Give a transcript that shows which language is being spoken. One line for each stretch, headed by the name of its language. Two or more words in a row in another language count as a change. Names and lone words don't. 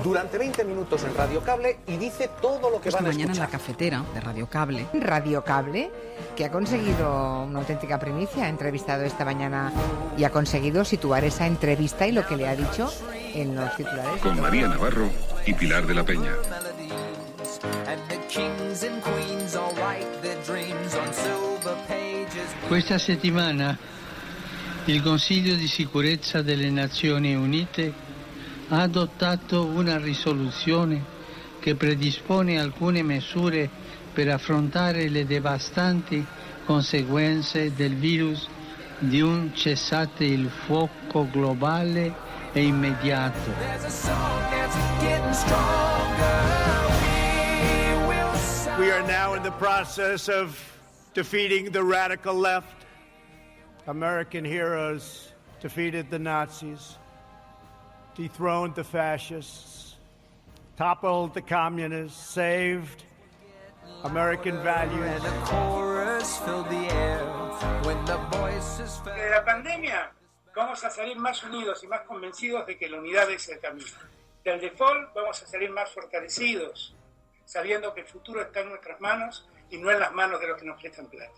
Spanish: Durante 20 minutos en Radio Cable y dice todo lo que van a escuchar. Mañana en La Cafetera de Radio Cable. Radio Cable, que ha conseguido una auténtica primicia, ha entrevistado esta mañana y ha conseguido situar esa entrevista y lo que le ha dicho en los titulares. Con María Navarro y Pilar de la Peña.
Italian: Questa settimana il Consiglio di Sicurezza delle Nazioni Unite ha adottato una risoluzione che predispone alcune misure per affrontare le devastanti conseguenze del virus di un cessate il fuoco globale e immediato.
English: We are now in the process of defeating the radical left. American heroes defeated the Nazis, dethroned the fascists, toppled the communists, saved American values.
Spanish: De la pandemia vamos a salir más unidos y más convencidos de que la unidad es el camino. Del default vamos a salir más fortalecidos, sabiendo que el futuro está en nuestras manos y no en las manos de los que nos prestan plata.